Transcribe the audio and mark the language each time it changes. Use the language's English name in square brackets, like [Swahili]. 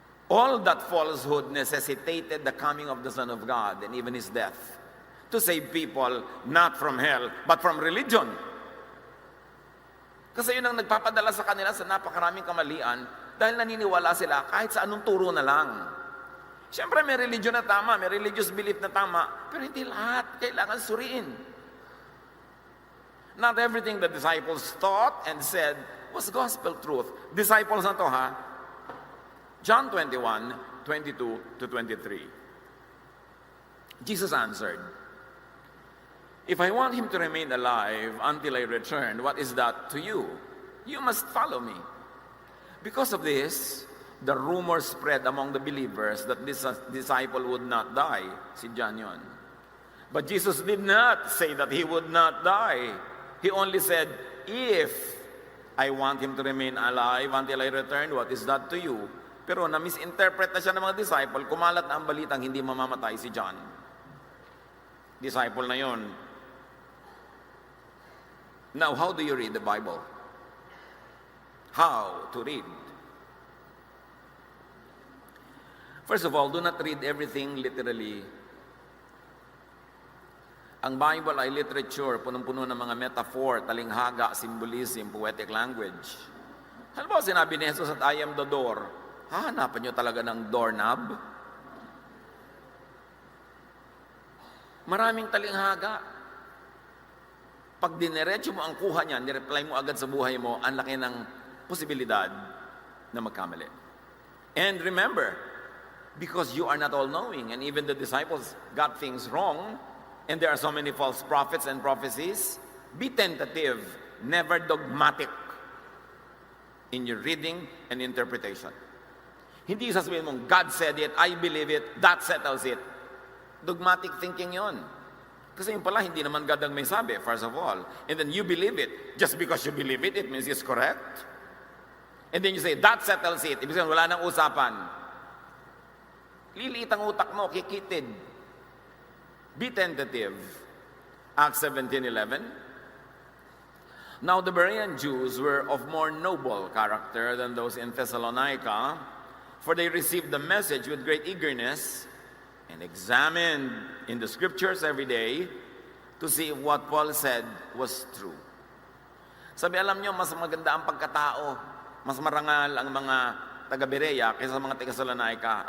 [English] All that falsehood necessitated the coming of the Son of God and even His death to save people not from hell, but from religion. [Filipino] Kasi yun ang nagpapadala sa kanila sa napakaraming kamalian dahil naniniwala sila kahit sa anong turo na lang. Siyempre may religion na tama, may religious belief na tama, pero hindi lahat kailangan suriin. [English] Not everything the disciples taught and said was gospel truth. [Filipino] Disciples na to John 21:22-23. [English] Jesus answered, if I want him to remain alive until I return, what is that to you? You must follow me. Because of this, the rumor spread among the believers that this disciple would not die. [Filipino] Si John yun. [English] But Jesus did not say that he would not die. He only said, if I want him to remain alive until I return, what is that to you? [Filipino] Pero na-misinterpret na siya ng mga disciple, kumalat na ang balitang hindi mamamatay si John. Disciple na yon. [English] Now, how do you read the Bible? How to read? First of all, do not read everything literally. [Filipino] Ang Bible ay literature, punong-puno ng mga metaphor, talinghaga, symbolism, poetic language. Halimbawa, sinabi ni Jesus at [English] I am the door. [Filipino] Hahanapan nyo talaga ng doorknob? Maraming talinghaga. Pag dinerecho mo ang kuha niya, nireply mo agad sa buhay mo, ang laki ng posibilidad na magkamali. [English] And remember, because you are not all-knowing, and even the disciples got things wrong, and there are so many false prophets and prophecies, be tentative, never dogmatic in your reading and interpretation. [Filipino] Hindi sasabihin mong, [English] God said it, I believe it, that settles it. [Filipino] Dogmatic thinking yon. Kasi yung pala, hindi naman God ang may sabi, [English] first of all. And then you believe it. Just because you believe it, it means it's correct. And then you say, that settles it. [Filipino] Ibig sabihin, wala nang usapan. Liliit ang utak mo, kikitid. [English] Be tentative. Acts 17:11. Now the Berean Jews were of more noble character than those in Thessalonica, for they received the message with great eagerness and examined in the scriptures every day to see if what Paul said was true. [Filipino] Sabi, alam nyo, mas maganda ang pagkatao, mas marangal ang mga taga-Berea kaysa sa mga taga-Thessalonica.